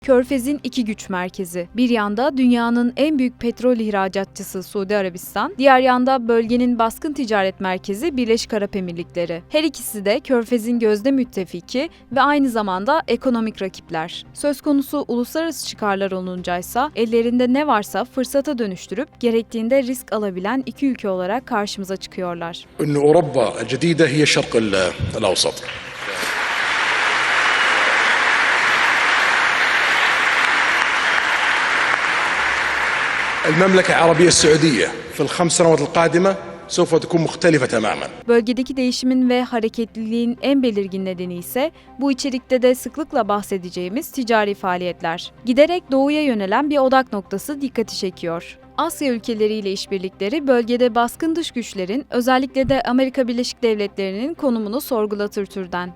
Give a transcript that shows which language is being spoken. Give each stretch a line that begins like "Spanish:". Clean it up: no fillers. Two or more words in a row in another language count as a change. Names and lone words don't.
Turkish: Körfez'in iki güç merkezi. Bir yanda dünyanın en büyük petrol ihracatçısı Suudi Arabistan, diğer yanda bölgenin baskın ticaret merkezi Birleşik Arap Emirlikleri. Her ikisi de Körfez'in gözde müttefiki ve aynı zamanda ekonomik rakipler. Söz konusu uluslararası çıkarlar oluncaysa ellerinde ne varsa fırsata dönüştürüp gerektiğinde risk alabilen iki ülke olarak karşımıza çıkıyorlar.
Arabic: أوروبا الجديدة هي الشرق الأوسط. المملكة العربية السعودية في الخمس سنوات القادمة سوف تكون مختلفة تماما.
Turkish: Bölgedeki değişimin ve hareketliliğin en belirgin nedeni ise bu içerikte de sıklıkla bahsedeceğimiz ticari faaliyetler. Giderek doğuya yönelen bir odak noktası dikkati çekiyor. Asya ülkeleriyle işbirlikleri bölgede baskın dış güçlerin, özellikle de Amerika Birleşik Devletleri'nin konumunu sorgulatır türden.